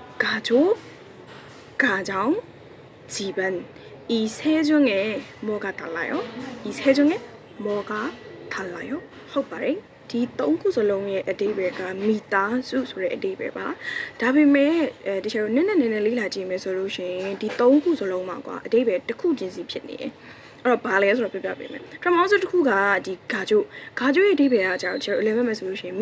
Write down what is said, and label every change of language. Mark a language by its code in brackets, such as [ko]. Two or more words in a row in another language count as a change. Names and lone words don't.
[ko] 가족, 가정, 집안 이 세 중에 뭐가 달라요? 이 세 중에 뭐가 달라요? [my] ဟုတ်ပါတယ်ဒီသုံးခုစလုံးရဲ့အဓိပ္ပာယ်ကမိသားစုဆိုတဲ့အဓိပ္ပာယ်ပါဒါပေမဲ့တချို့နည်းနည်းလေးလာကြည့်မယ်ဆိုလို့ရှိရင်ဒီသုံးခုစလုံးမှာကွာအဓိပ္ပာယ်တစ်ခုချင်းစီဖြစ်နေတယ်အဲ့တော့ဘာလဲဆိုတော့ပြပြပေးမယ်ပထမဆုံးတစ်ခုကဒီဂါဂျိုရဲ့အဓိပ္ပာယ်ကကျတော့ကျွန်တော်11မယ်ဆိုလို့ရှိရင်မိ